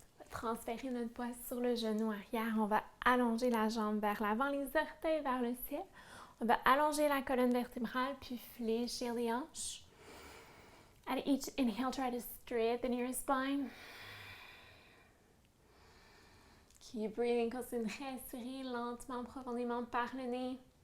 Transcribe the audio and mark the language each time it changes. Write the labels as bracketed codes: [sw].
[fr] Transférer notre poids sur le genou arrière. On va allonger la jambe vers l'avant, les orteils vers le ciel. On va allonger la colonne vertébrale, puis fléchir les hanches. [en] At each inhale, try to straighten your spine. Keep breathing, [fr] continue de respirer lentement, profondément par le nez.